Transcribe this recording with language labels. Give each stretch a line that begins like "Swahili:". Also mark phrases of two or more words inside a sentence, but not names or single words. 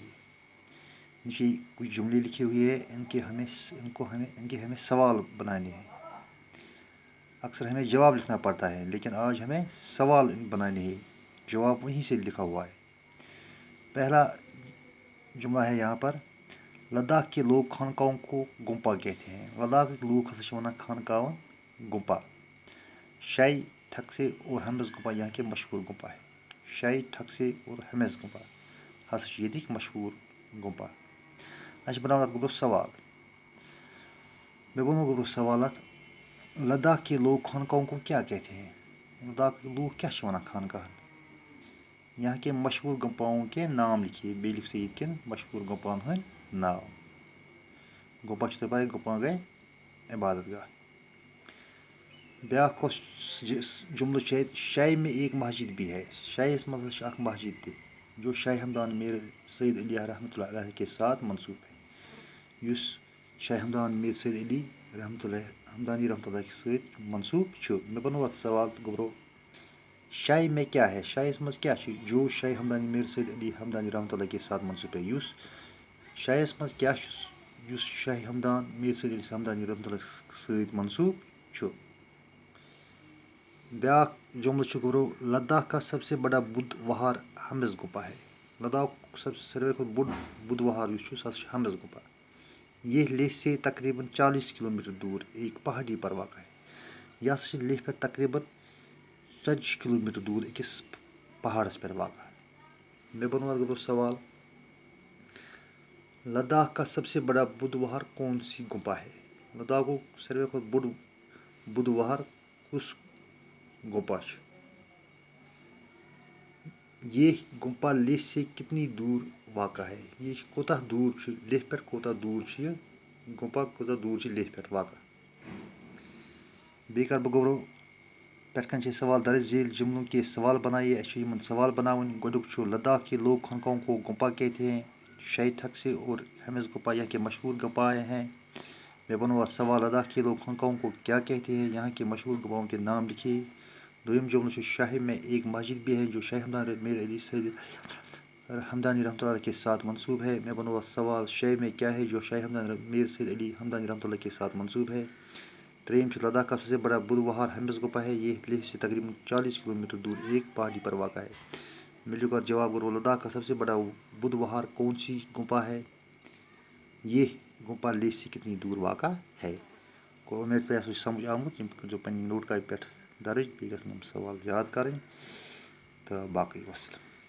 Urdu: نیچے کچھ جملے لکھے ہوئے ہیں، ان کے ہمیں سوال بنانے ہیں. اکثر ہمیں جواب لکھنا پڑتا ہے لیکن آج ہمیں سوال بنانے ہیں. جواب وہیں سے لکھا ہوا ہے. پہلا جملہ ہے یہاں پر، لداخ کے لوگ خانقاہوں کو گمپا کہتے ہیں. لداخ کے لوگ
Kashmiri: ہسا ونان خانقاہن گمپا.
Urdu: شاہی ٹھکسے اور ہمز گمپا یہاں کے مشہور گمپا ہے.
Kashmiri: شاہی ٹھکسے اور ہمز گمپا ہسا ییٚتِکۍ مشہور گمپا. اچھا بناو اتھ گوٚبرو سوال. میں بناو گوٚبرو سوال اتھ،
Urdu: لداخ کے لوگ خانقاہوں کو کیا کہتے ہیں؟
Kashmiri: لداخ کے لوگ کیا چھِ ونان خانقاہن؟
Urdu: یہاں کے مشہور گمپاؤں کے نام لکھیے.
Kashmiri: بیٚیہِ لیکھِو سا ییٚتہِ کٮ۪ن مشہور گمپاہن ہٕنٛدۍ ناو. گمپا چھُ تۄہہِ پاے، گمپا گٔے عبادت گاہ. بیٛاکھ کۄس جملہٕ چھُ اَتہِ،
Urdu: شاہی میں ایک مسجد بھی ہے.
Kashmiri: شاہیَس منٛز ہسا چھِ اکھ مسجد تہِ
Urdu: جو شاہ ہمدان میر سید علی رحمۃ اللہ علیہ کے ساتھ منسوب ہے.
Kashmiri: یُس شاہ ہمدان میر سید علی ہمدانی رحمۃ اللہ کے سۭتۍ منسوب چھُ. مےٚ بنوو اتھ سوال گوٚبرو،
Urdu: شاہی میں کیا ہے؟
Kashmiri: شاہیَس منٛز کیٛاہ چھُ؟
Urdu: جو شاہ ہمدانی میر سید علی ہمدانی رحمۃ اللہ کے ساتھ منسوب ہے.
Kashmiri: یُس شاہیَس منٛز کیٛاہ چھُ؟ یُس شاہ ہمدان میر سید علی ہمدانی رحمۃ اللہ سۭتۍ منسوب چھُ. بیٛاکھ جملہٕ چھُ گوٚبرو،
Urdu: لداخ کا سب سے بڑا بدھ وہار ہمز گمپا ہے.
Kashmiri: لداخُک ساروی کھۄتہٕ بوٚڑ بدھ وہار یُس چھُ سُہ ہسا چھُ ہمز گمپا.
Urdu: یہ لیہہ سے تقریباً 40 کلومیٹر دور ایک پہاڑی پر واقع ہے.
Kashmiri: یہ ہسا چھِ لیہہ پٮ۪ٹھ تقریباً 40 کلومیٹر دور أکِس پہاڑس پٮ۪ٹھ واقع. مےٚ بنوو اتھ گوٚبرو سوال،
Urdu: لداخ کا سب سے بڑا بدھ وہار کون سی گمپا ہے؟
Kashmiri: لداخُک ساروی کھۄتہٕ بوٚڑ بدھ وہار کُس گمپا چھُ؟
Urdu: یہ گمپا لیہہ سے کتنی دور واقع ہے؟
Kashmiri: یہ کوتاہ دوٗر چھُ لیہہ پٮ۪ٹھ، کوتاہ دوٗر چھُ یہِ گمپا، کوتاہ دوٗر چھُ لیہہ پٮ۪ٹھ واقع. بیٚیہِ کَرٕ بہٕ گوٚبرو، پٮ۪ٹھ کَنۍ چھِ اَسہِ سوال،
Urdu: درج ذیل جملوں کے سوال بنائیے.
Kashmiri: اَسہِ چھُ یِمن سوال بناوٕنۍ. گۄڈٕنیُک چھُ،
Urdu: لداخ کے لوگ خانقاہوں کو گمپا کہتے ہیں. شاہی ٹھکسے اور ہمز گمپا یہاں کے مشہور گمپا ہیں.
Kashmiri: میں بناو اتھ سوال،
Urdu: لداخ کے لوگ خانقاہوں کو کیا کہتے ہیں؟ یہاں کے مشہور گمپاؤں کے نام لکھیے.
Kashmiri: دوٚیِم جملہٕ چھُ،
Urdu: شاہی میں ایک مسجد بھی ہے جو شاہ ہمدان میر علی سید ہمدانی رحمۃ اللہ کے ساتھ منسوب ہے.
Kashmiri: میں بناو اتھ سوال،
Urdu: شاہی میں کیا ہے جو شاہ ہمدان میر سید علی ہمدانی رحمۃ اللہ کے ساتھ منسوب ہے.
Kashmiri: ترٛیٚیِم چھُ،
Urdu: لداخ کا سب سے بڑا بدھ وہار ہمز گمپا ہے. یہ لیہہ سے تقریباً 40 کلومیٹر دور ایک پہاڑی پر واقع ہے.
Kashmiri: میں لکھو اتھ جواب گوٚبرو،
Urdu: لداخ کا سب سے بڑا بدھ وہار کون سی گمپا ہے؟ یہ گمپا لیہہ سے کتنی دور واقع ہے.
Kashmiri: گوٚو اُمید تۄہہِ آسوٕ سمجھ آمُت. یِم کٔرۍزیو پنٛنہِ نوٹ کاپی پٮ۪ٹھ درٕج، بیٚیہِ گژھن یِم سوال یاد کَرٕنۍ تہٕ باقٕے وَسلام.